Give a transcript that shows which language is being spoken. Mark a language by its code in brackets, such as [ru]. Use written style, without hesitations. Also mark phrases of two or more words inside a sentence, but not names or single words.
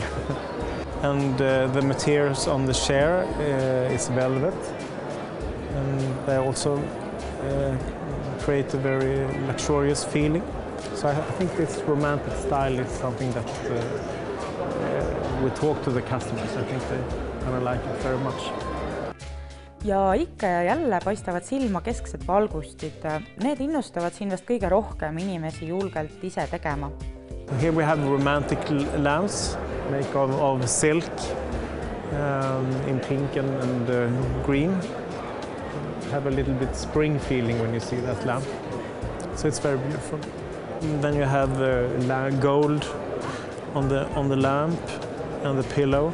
[en] And the materials on the chair is velvet, and they also create a very luxurious feeling. So I think this romantic style is something that we talk to the customers. I think they're gonna like it very much. [et] Ja ikka ja jälle paistavad silma kesksed valgustid. Need innustavad siin vast kõige rohkem inimesi julgelt ise tegema. [en] Here we have romantic lamps made of silk in pink and green. Have a little bit spring feeling when you see that lamp. So it's very beautiful. Then you have gold on the lamp and the pillow.